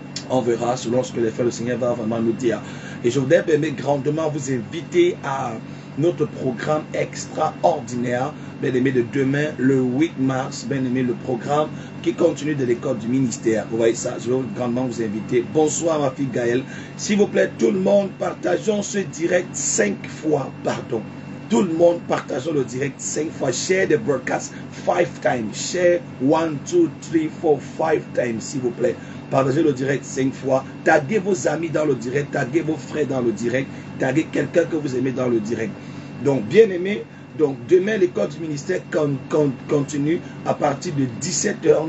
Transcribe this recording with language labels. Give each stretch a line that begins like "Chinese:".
French: On verra selon ce que les frères du Seigneur va vraiment nous dire. Et je voudrais bien grandement vous inviter à notre programme extraordinaire, bien aimé, de demain, le 8 mars, bien aimé, le programme qui continue de l'école du ministère. Vous voyez ça, je vais grandement vous inviter. Bonsoir ma fille Gaëlle. S'il vous plaît, tout le monde, partageons ce direct 5 fois, pardon. Tout le monde, partageons le direct 5 fois.
English: Share the broadcast 5 times. Share 1, 2, 3, 4, 5 times,
French: s'il vous plaît. Partagez le direct 5 fois. Taguez vos amis dans le direct. Taguez vos frères dans le direct. Taguez quelqu'un que vous aimez dans le direct. Donc, bien aimé, donc demain, l'école du ministère continue à partir de 17h.